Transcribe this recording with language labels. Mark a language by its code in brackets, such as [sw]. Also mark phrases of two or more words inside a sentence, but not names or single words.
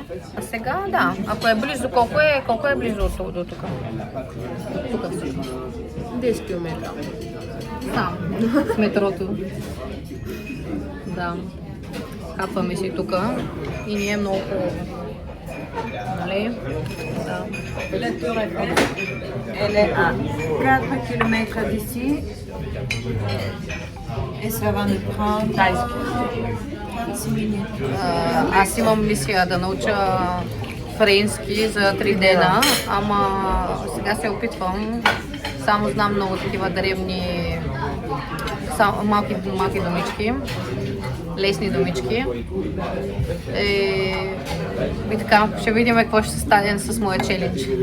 [bg] А сега, да, ако е близо, колко е близо до тук? Тук всъщност. 10 км. Там, с метрото. Да. Капваме си тук и ни е много хубаво. Нали? Да. [fr] Elle est à 4 km d'ici et ça va nous prendre 30 minutes. [bg] Аз имам мисия да науча френски за 3 дена, ама сега се опитвам. Само знам много такива древни, малки думички, лесни думички. И така, ще видим какво ще стане с моя челендж.